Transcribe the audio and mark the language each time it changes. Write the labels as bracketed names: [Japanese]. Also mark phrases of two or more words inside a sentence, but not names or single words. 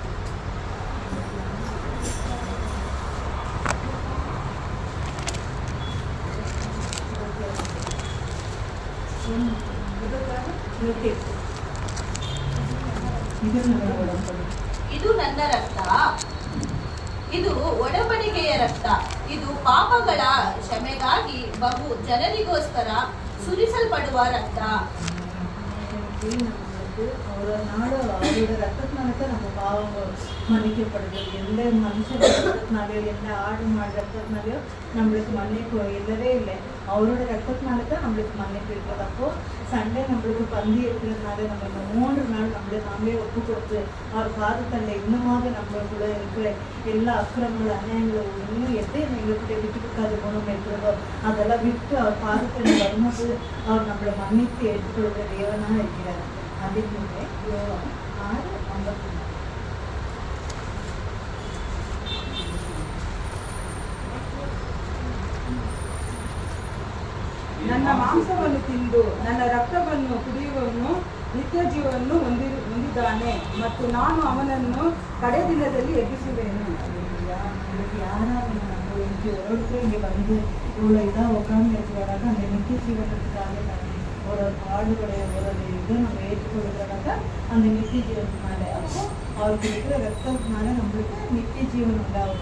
[Kannada] ಇದು ನನ್ನ ರಕ್ತ, ಇದು ಒಡಂಬಡಿಕೆಯ ರಕ್ತ, ಇದು ಪಾಪಗಳ ಕ್ಷಮೆಗಾಗಿ ಬಹು ಜನರಿಗೋಸ್ಕರ ಸುರಿಸಲ್ಪಡುವ ರಕ್ತ. [Tamil] நம்மளுக்கு ஒரு நாள் அவரோட ரத்தத்தினால தான் நம்ம பாவம் மன்னிக்கப்படுது. எந்த மனுஷன் ரத்தத்தினாலையோ எந்த ஆடு மாடு ரத்தத்தினாலையோ நம்மளுக்கு மன்னிப்பு இல்லவே இல்லை. அவரோட ரத்தத்தினால தான் நம்மளுக்கு மன்னிப்பு இருக்கிறது. அப்போது சண்டே நம்மளுக்கு பந்தி இருக்கிறதுனால நம்ம இந்த 3 நாள் நாமளே ஒப்பு கொடுத்து அவர் பாதத்தண்டை இன்னுமாக நம்மளுக்குள்ள இருக்கிற எல்லா அக்கிரமங்களும் அநியாயங்களும் இன்னும் எதை எங்கள்கிட்ட விட்டு கொடுக்காத குணம் இருக்கிறதோ அதெல்லாம் விட்டு அவர் பாதத்தண்டை வரும்போது அவர் நம்மளை மன்னித்து எடுத்துக்கொள்கிற தேவனாக இருக்கிறார். அதுக்கு யோவான் 6:54. [Kannada] ನನ್ನ ಮಾಂಸವನ್ನು ತಿಂದು ನನ್ನ ರಕ್ತವನ್ನು ಕುಡಿಯುವವನು ನಿತ್ಯ ಜೀವವನ್ನು ಹೊಂದಿದ್ದಾನೆ ಮತ್ತು ನಾನು ಅವನನ್ನು ಕಡೆ ದಿನದಲ್ಲಿ ಎಬ್ಬಿಸುವೆನು. [Tamil] யாராவது நம்ம எனக்கு ஒருத்தர் இங்கே வந்து இவ்வளோ இதாக உட்காந்து வச்சுக்கிறாங்க. அந்த நித்திய ஜீவனத்துக்காக ஒரு பாடுடைய ஒரு இதை நம்ம ஏற்றுக்கொள்கிறதாக அந்த நித்திய ஜீவனத்தினால அப்போ அவருக்கு இருக்கிற ரத்தத்தினால நம்மளுக்கு நித்திய ஜீவன் உண்டாகுது.